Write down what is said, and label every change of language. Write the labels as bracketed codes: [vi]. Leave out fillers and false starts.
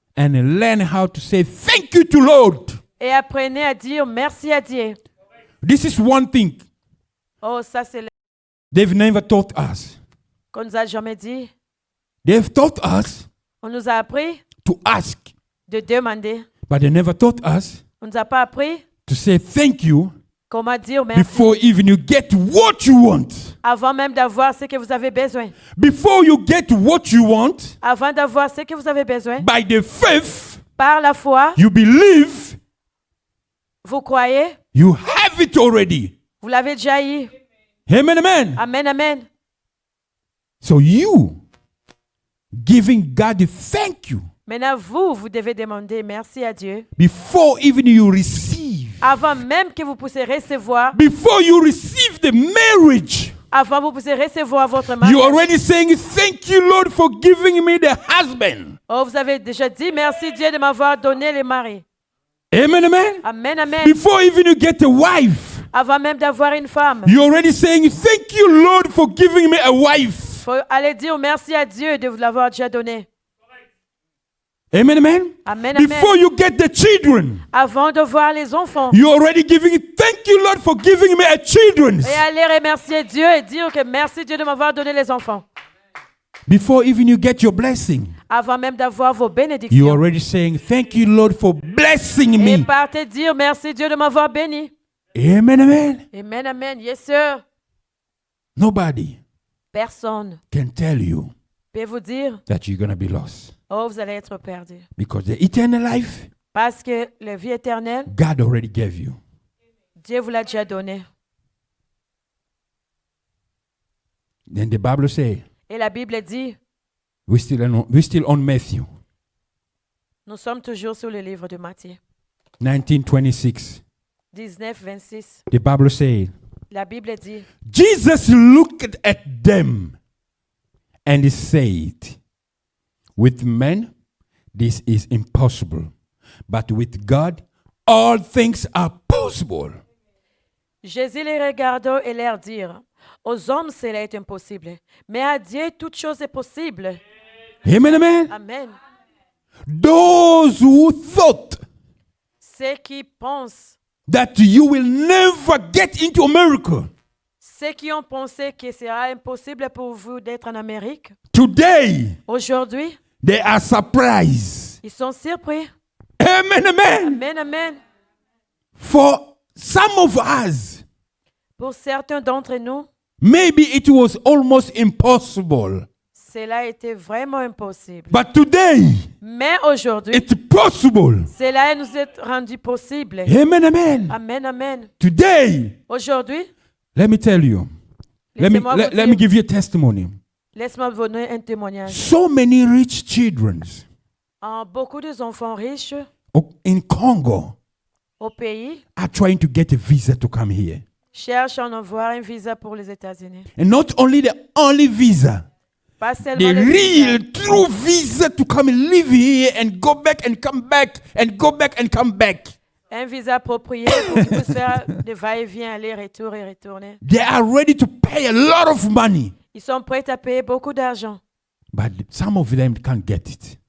[en] And learn how to say thank you to Lord. [fr] et apprenez à dire merci à Dieu. [en] This is one thing [fr] Oh, ça c'est le [en] they've never taught us. [fr] qu'on nous a jamais dit. [en] They've taught us [fr] On nous a appris [en] to ask, [fr] de demander. [en] but they never taught us [fr] On nous a pas appris [en] to say thank you [fr] comment dire merci [en] before even you get what you want. [fr] avant même d'avoir ce que vous avez besoin. [en] Before you get what you want, [fr] Avant d'avoir ce que vous avez besoin, [en] by the faith [fr] par la foi, [en] you believe [fr] vous croyez, [en] you have it already. [fr] vous l'avez déjà eu. Amen, amen. Amen, amen. [en] So you giving God the thank you [fr] Maintenant, vous devez demander merci à Dieu [en] before even you receive. [fr] avant même que vous puissiez recevoir, [en] Before you receive the marriage, [fr] avant vous puissiez recevoir votre mariage. [en] you're already saying thank you, Lord, for giving me the husband. [fr] Oh, vous avez déjà dit merci Dieu de m'avoir donné le mari. Amen, amen. Amen, amen. [en] Before even you get a wife, [fr] Avant même d'avoir une femme, [en] you're already saying thank you, Lord, for giving me a wife. [fr] faut aller dire merci à Dieu de vous l'avoir déjà donné. Amen, amen. Amen, amen. [en] Before you get the children, [fr] Avant de voir les enfants. [en] you're already giving thank you, Lord, for giving me a children. [fr] Et aller remercier Dieu et dire que merci Dieu de m'avoir donné les enfants. [en] Before even you get your blessing, [fr] Avant même d'avoir vos [en] you're [fr] bénédictions. [en] already saying thank you, Lord, for blessing [fr] Et [en] me. [fr] partez dire merci Dieu de m'avoir béni. Amen, amen. [en] Amen, amen. Yes, sir. Nobody [fr] Personne [en] can tell you [fr] peut vous dire, [en] that you're going to be lost. [fr] oh, vous allez être perdu. [en] Because the eternal life, [fr] Parce que la vie éternelle, [en] God already gave you. [fr] Dieu vous l'a déjà donnée. [en] Then the Bible says, [fr] Et la Bible dit, [en] we're still on Matthew [fr] nous sommes toujours sur le livre de Matthieu 19:26. 19, 26. [en] The Bible says, [fr] La Bible dit, [en] Jesus looked at them and he said, with men, this is impossible, but with God, all things are possible. [fr] Jésus les regarda et leur dit, aux hommes cela est impossible, mais à Dieu toute chose est possible. Amen, amen. Amen. [en] Those who thought [fr] Ceux qui pensent, [en] that you will never get into America, [fr] ceux qui ont pensé que ce sera impossible pour vous d'être en Amérique, [en] today [fr] aujourd'hui, [en] they are surprised. [fr] ils sont surpris. Amen, amen. Amen, amen. [en] For some of us, [fr] Pour certains d'entre nous, [en] maybe it was almost impossible. [fr] cela était vraiment impossible. [en] But today, [fr] Mais aujourd'hui, [en] it's possible. [fr] cela nous est rendu possible. Amen, amen. Amen, amen. [en] Today, [fr] Aujourd'hui, [en] let me tell you. Let [fr] laissez-moi vous [en] me [fr] dire- [en] give you a testimony. [fr] laisse-moi vous donner un témoignage. [en] So many rich children [fr] Beaucoup d'enfants riches [en] in Congo [fr] au pays [en] are trying to get a visa to come here. [fr] cherchent à en avoir un visa pour les États-Unis. [en] And not only the only visa, [fr] Pas seulement [en] the [fr] le visa, [en] real true visa to come and live here and go back and come back and go back and come back. [fr] un visa approprié pour qu'ils puissent faire des va-et-vient, aller-retour et retourner. [en] They are ready to pay a lot of money, [fr] Ils sont prêts à payer beaucoup d'argent. [en] but some of them can't get it.